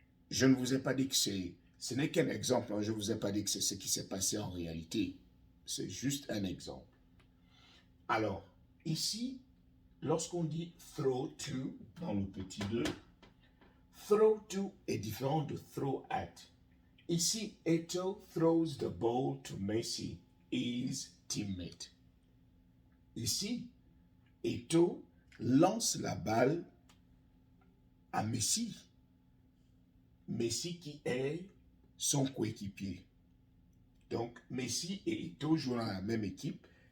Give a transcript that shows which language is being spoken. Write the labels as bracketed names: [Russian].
[French] Je ne vous ai pas dit que ce n'est qu'un exemple, je ne vous ai pas dit que c'est ce qui s'est passé en réalité. C'est juste un exemple. Alors, ici, lorsqu'on dit throw to dans le petit 2, throw to est différent de throw at. [English] Ici, Eto throws the ball to Messi, his teammate. [French] Ici, Eto lance la balle à Messi. Messi qui est son coéquipier. Donc, Messi et Eto jouent dans la même équipe.